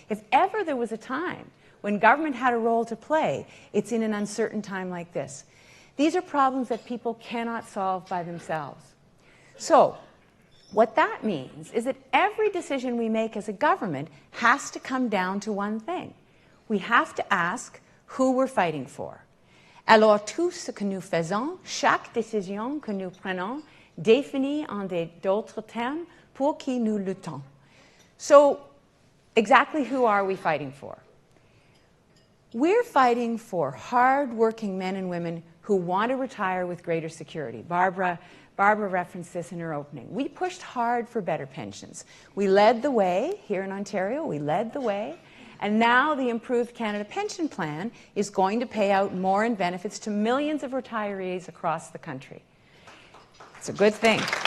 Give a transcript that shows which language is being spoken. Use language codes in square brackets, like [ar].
[en] If ever there was a time when government had a role to play, it's in an uncertain time like this. These are problems that people cannot solve by themselves. So, what that means is that every decision we make as a government has to come down to one thing. We have to ask who we're fighting for. [fr] Alors tout ce que nous faisons, chaque décision que nous prenons, définit en d'autres termes pour qui nous luttons. [en] So, exactly who are we fighting for? We're fighting for hard-working men and women who want to retire with greater security. Barbara referenced this in her opening. We pushed hard for better pensions. We led the way here in Ontario. We led the way. And now the Improved Canada Pension Plan is going to pay out more in benefits to millions of retirees across the country. It's a good thing.